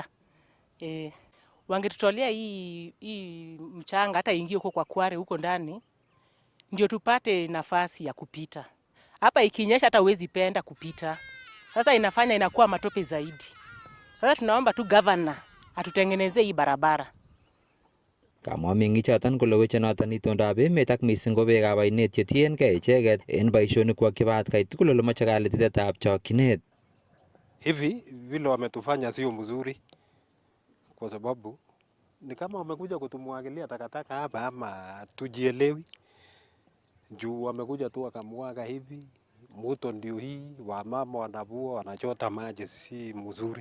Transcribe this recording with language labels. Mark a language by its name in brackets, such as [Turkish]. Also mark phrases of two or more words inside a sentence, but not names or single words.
[Swahili] Wangetutolea hii mchanga hata ingie huko kwa Kware huko ndani ndio tupate nafasi ya kupita. Hapa ikinyesha hata uwezi penda kupita. Sasa inafanya inakuwa matope zaidi. Sasa tunaomba tu governor atutengenezee hii barabara. [Kalenjin] Kamwa meng'ichoton kole weche noton itondab emet ak missing ko beekab oinet chetiengei icheket en boisionikwak chebo atkai tugul ole moche kalititetab chokchinet. [Swahili] Hivi vile wametufanya sio mzuri, kwa sababu ni kama wamekuja kutumwagilia takataka hapa ama tujielewi. Juu wamekuja tu wakamwaga hivi, moto ndio hii, wamama wanavua wanachota maji, si mzuri.